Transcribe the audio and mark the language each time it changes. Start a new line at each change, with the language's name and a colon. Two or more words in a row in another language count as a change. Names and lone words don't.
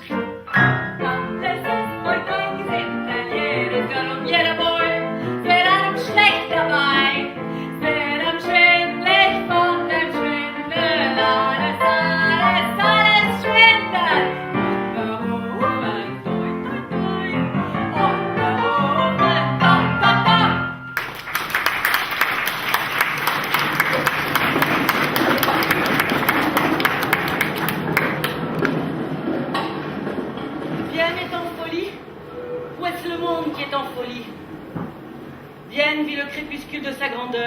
German: Alles ist heute ein Gesindel, jedes Girl und jeder Boy, es wird einem schlecht dabei, es wird einem schwindelig von dem Schwindel. Alles schwindelt. Berufen, doi, doi, doi, und berufen, doi, doi, doi.
French: Vienne est en folie? Ou est-ce le monde qui est en folie? Vienne vit le crépuscule de sa grandeur.